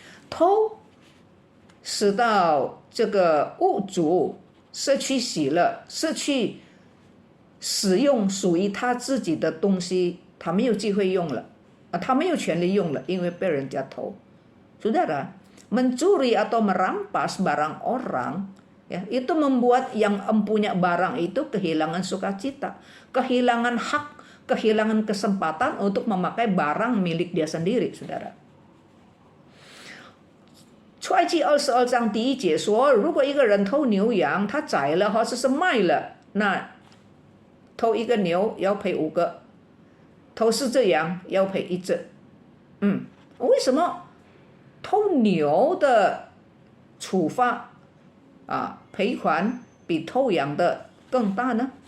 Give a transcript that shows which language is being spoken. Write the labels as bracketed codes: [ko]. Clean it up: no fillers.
[zh] 偷使到这个物主失去喜乐，失去使用属于他自己的东西，他没有机会用了。他没有权利用了，因为被人家偷。 [id] Saudara, mencuri atau merampas barang orang, ya, itu membuat yang empunya barang itu kehilangan sukacita, kehilangan hak, kehilangan kesempatan untuk memakai barang milik dia sendiri, saudara. [zh] 出埃及22章第1节说，如果一个人偷牛羊，他宰了或者是卖了，那偷一个牛要赔5个。偷4只羊要赔1只，为什么偷牛的处罚赔款比偷羊的更大呢？